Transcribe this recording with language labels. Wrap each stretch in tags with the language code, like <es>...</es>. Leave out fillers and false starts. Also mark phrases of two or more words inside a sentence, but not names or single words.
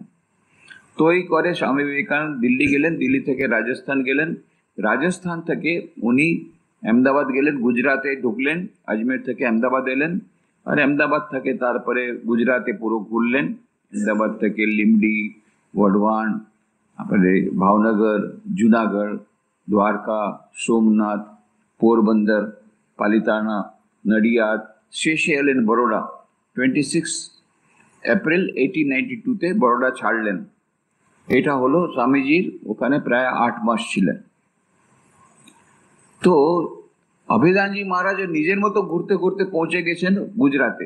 <bn>তো এই করে স্বামী বিবেকানন্দ দিল্লি গেলেন, দিল্লি থেকে রাজস্থান গেলেন, রাজস্থান থেকে উনি আহমেদাবাদ গেলেন, গুজরাটে ঢুকলেন, আজমের থেকে আহমেদাবাদ এলেন, আর আহমেদাবাদ থেকে তারপরে গুজরাটে পুরো ঘুরলেন। আহমেদাবাদ থেকে লিমডি, वढवाण, তারপরে ভাવનગર, જુનાગઢ, દ્વારકા, સોમનાથ, પોરબંદર, પાલિતાણા, નડિયાદ, শেষে এলেন বরোডা। 26 এপ্রিল 1892 বরোডা ছাড়লেন। এটা হলো স্বামীজির ওখানে প্রায় 8 মাস ছিলেন। তো অভেদানজি মহারাজ নিজের মতো ঘুরতে ঘুরতে পৌঁছে গেছেন গুজরাটে।</bn>